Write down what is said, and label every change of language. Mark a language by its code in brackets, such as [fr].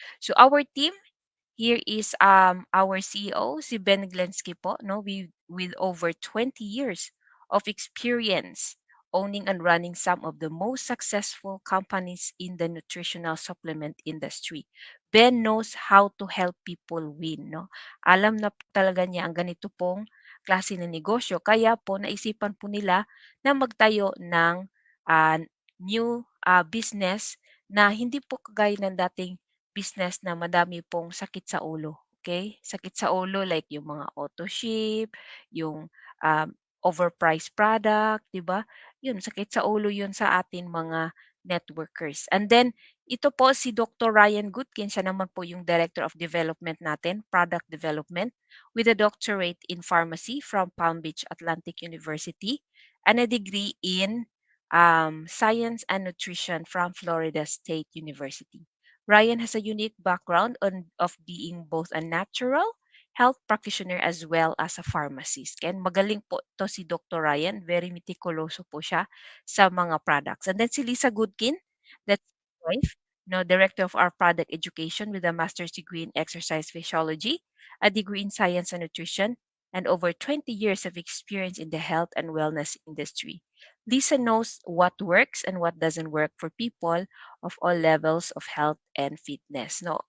[en] So our team, here is our CEO, si Ben Glensky po, no? With over 20 years of experience owning and running some of the most successful companies in the nutritional supplement industry. Ben knows how to help people win, no? [tl] Alam na po talaga niya ang ganito pong klase ng negosyo. Kaya po naisipan po nila na magtayo ng ah, new business na hindi po kagaya ng dating business na madami pong sakit sa ulo, okay? Sakit sa ulo like yung mga auto ship, yung overpriced product, 'di ba? Yun, sakit sa ulo yun sa atin mga networkers. [en] And then ito po si Dr. Ryan Goodkin, siya naman po yung Director of Development natin, Product Development, with a doctorate in pharmacy from Palm Beach Atlantic University and a degree in Science and Nutrition from Florida State University. Ryan has a unique background of being both a natural health practitioner as well as a pharmacist. [tl] Kaya magaling po to si Dr. Ryan. Very meticuloso po siya sa mga products. [en] And then si Lisa Goodkin, that's his wife, no, Director of our Product Education with a master's degree in exercise physiology, a degree in science and nutrition, and over 20 years of experience in the health and wellness industry. Lisa knows what works and what doesn't work for people of all levels of health and fitness, no?